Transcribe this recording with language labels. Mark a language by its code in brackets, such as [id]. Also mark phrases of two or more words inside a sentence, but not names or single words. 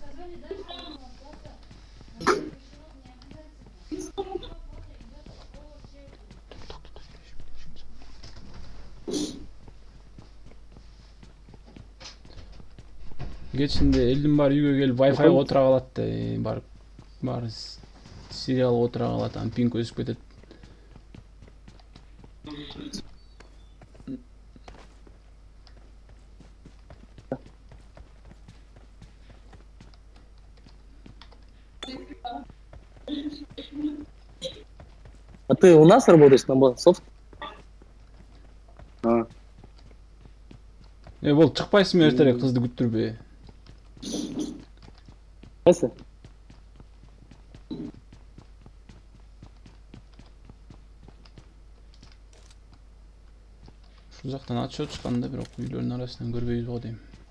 [ky] Кечинде элдин баары үйгө келип Wi-Fi отура калат да, бар сериал отура калат, анан пинг өсүп кетет. [ru] А ты у нас работаешь на софт? [ky] Бул чыкпайсыңбы эртерээк кызды күттүрбөй? Кайсы? Ушул жактан атышып чыкканда бирок үйлөрдүн арасынан көрбөйбүз го дейм.